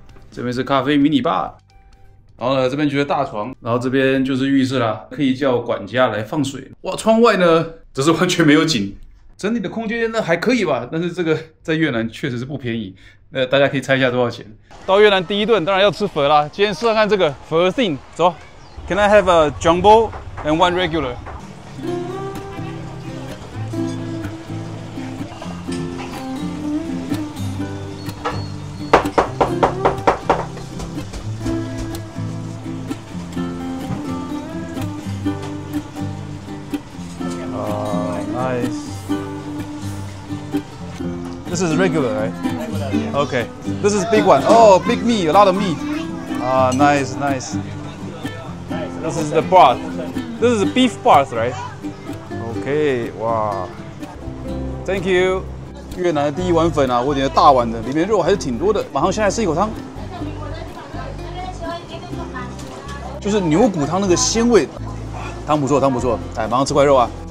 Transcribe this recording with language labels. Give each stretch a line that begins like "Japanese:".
Chinese: 這邊是咖啡迷你吧，然後呢，這邊就是大床，然後這邊就是浴室啦，可以叫管家來放水。哇，窗外呢，這是完全沒有景。整體的空間呢還可以吧，但是這個在越南確實是不便宜。大家可以猜一下多少錢？到越南第一頓當然要吃粉啦。今天試試看這個粉 thin， 走。
English: Can I have a jumbo and one regular？ Nice. This is regular, right? Regular, yeah. Okay. This is big one. Oh, big meat, a lot of meat. Ah, nice, nice. This is the broth. This is beef broth, right? Okay, wow. Thank you.
Chinese: 越南的第一碗粉啊，我点的大碗的，裡面肉還是挺多的。馬上先來吃一口湯，就是牛骨湯那個鮮味，湯不錯，湯不錯。來，馬上吃塊肉啊。